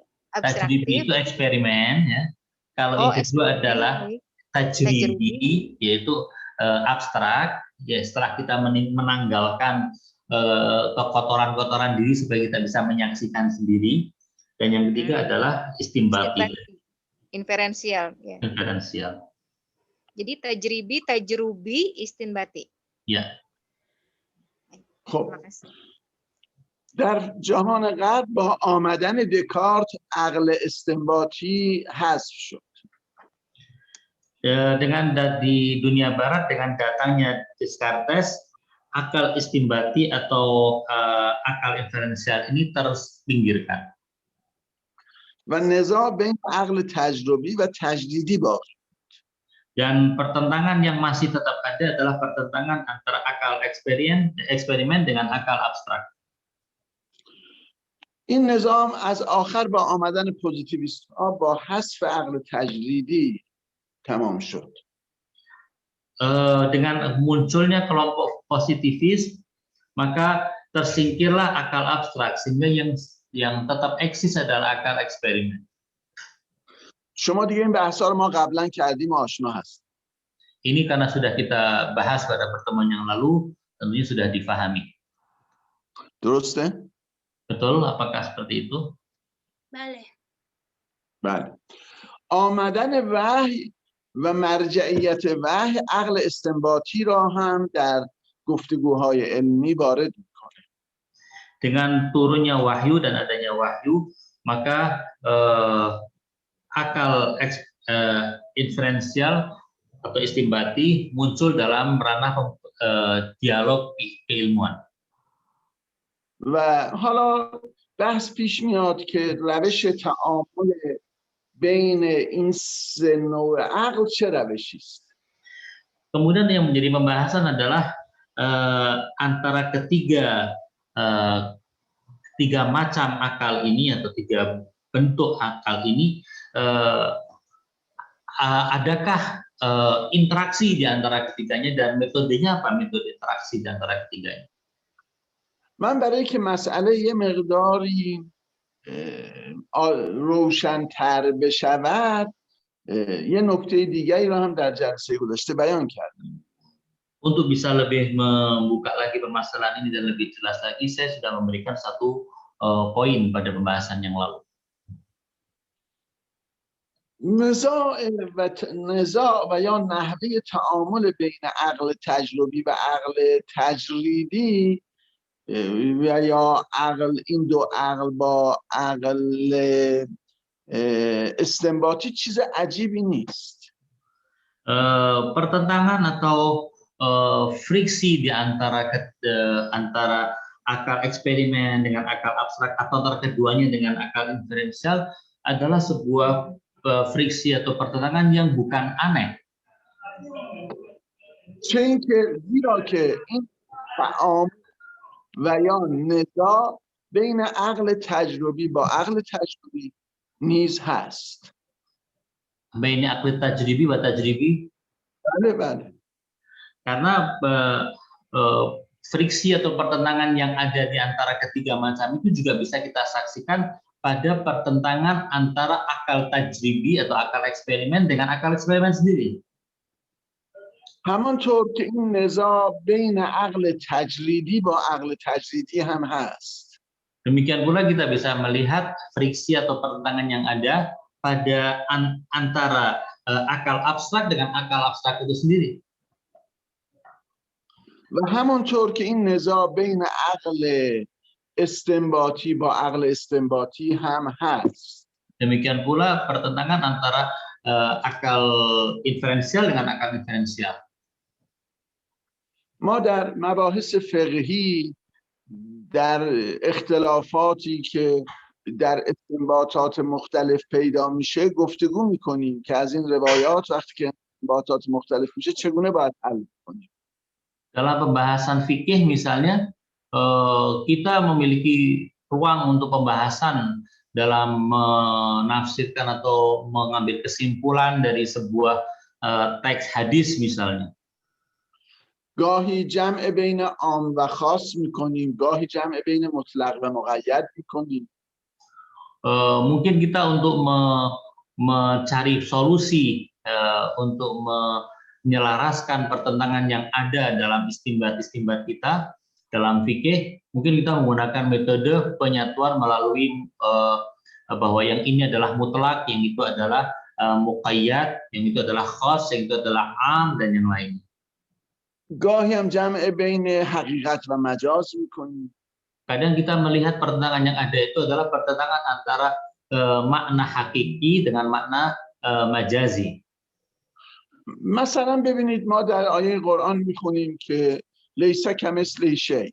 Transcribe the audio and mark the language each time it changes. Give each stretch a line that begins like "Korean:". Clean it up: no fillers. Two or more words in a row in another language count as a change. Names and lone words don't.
Indonesian: Tajribi itu eksperimen, ya. Kalau yang kedua adalah tajribi, yaitu abstrak. Ya, setelah kita menanggalkan kekotoran-kotoran diri supaya kita bisa menyaksikan sendiri. Dan yang ketiga adalah istimbati. Inferensial. Ya. Inferensial. Jadi tajribi, tajrubi, istinbati. Ya.
Persian: خب در جهان غرب با آمدن دکارت عقل استنباطی حذف شد.
Indonesian: Dengan di dunia barat, dengan datangnya Descartes, akal istimbati atau akal inferensial ini terus pinggirkan.
Persian: و نزاع بین عقل تجربی و تجدیدی باقی.
Indonesian: Dan pertentangan yang masih tetap ada adalah pertentangan antara akal eksperimen dengan akal abstrak.
Persian: این نظام از آخر با آمدن پوزیتیویست ها با حذف عقل تجریدی تمام شد.
Indonesian: Dengan munculnya kelompok positivis, maka tersingkirlah akal abstrak, sehingga yang tetap eksis adalah akal eksperimen.
Persian: شما دیگه این بحثا رو ما قبلا کردیم و آشنا هست.
Indonesian: Ini karena sudah kita bahas pada pertemuan yang lalu, tentunya sudah difahami.
Persian: درسته؟
Indonesian: Betul? Apakah seperti itu?
Persian: Bale. بله. آمدن وحی و مرجعیت وحی عقل استنباطی را هم در گفتگوهای علمی وارد میکنه.
Indonesian: Dengan turunnya wahyu dan adanya wahyu, maka akal inferensial atau istimbati muncul dalam ranah dialog keilmuan.
Persian: و حالا بحث پیش میاد که روش تعامل بین این سه نوع عقل چه روشی است؟
Indonesian: Kemudian yang menjadi pembahasan adalah antara ketiga macam akal ini atau tiga bentuk akal ini, adakah interaksi di antara ketiganya dan metodenya apa metode interaksi di antara ketiganya?
Persian: من برای که مسئله یه مقداری روشن‌تر بشود یه نکته دیگری رو هم در جلسه گذشته بیان کردم.
Indonesian: Untuk bisa lebih membuka lagi permasalahan ini dan lebih jelas lagi, saya sudah memberikan satu poin pada pembahasan yang lalu.
Persian: نزاع و یا نحوه تعامل بین عقل تجربی و عقل تجریدی و یا این دو عقل با عقل استنباطی چیز عجیبی نیست.
Indonesian: Pertentangan atau friksi di antara akal eksperimen dengan akal abstrak atau antara keduanya dengan akal inferensial adalah sebuah friksi atau pertentangan yang bukan aneh.
Persian: چون که زیرا که این تعامل و یا نزاع بین عقل تجربی با عقل تجربی نیز هست. بین عقل تجربی و تجربی؟ بله بله.
Indonesian: Karena friksi atau pertentangan yang ada di antara ketiga macam itu juga bisa kita saksikan pada pertentangan antara akal tajribi atau akal eksperimen dengan akal eksperimen sendiri.
Persian: همانطور که این نزاع بین عقل تجریدی با عقل تجریدی هم هست.
Indonesian: Demikian pula kita bisa melihat friksi atau pertentangan yang ada pada antara akal abstrak dengan akal abstrak itu sendiri.
Persian: و همانطور که این نزاع بین عقل استنباطی با عقل استنباطی هم هست.
Indonesian: Demikian pula pertentangan antara akal inferensial dengan akal inferensial.
Persian: ما در مباحث فقهی در اختلافاتی که در استنباطات مختلف پیدا میشه گفتگو میکنیم که از این روایات وقتی که استنباطات مختلف میشه چگونه باید حل کنیم.
Indonesian: Dalam pembahasan fikih misalnya, kita memiliki ruang untuk pembahasan dalam menafsirkan atau mengambil kesimpulan dari sebuah teks hadis misalnya.
Persian: گاهی جمع بین عام و خاص میکنیم، گاهی جمع بین مطلق و مقید میکنیم.
Indonesian: Mungkin kita untuk mencari solusi untuk menyelaraskan pertentangan yang ada dalam istimbat-istimbat kita dalam fikih, mungkin kita menggunakan metode penyatuan melalui bahwa yang ini adalah mutlak, yang itu adalah muqayyad, yang itu adalah khas, yang itu adalah am, dan yang lainnya.
Persian: گاهی هم جمع بین حقیقت و مجاز میکنیم.
Indonesian: Kadang kita melihat pertentangan yang ada itu adalah pertentangan antara makna hakiki dengan makna majazi.
Persian: مثلا ببینید ما در آیه قرآن میخونیم که
Arabic: لیس کمثله شیء.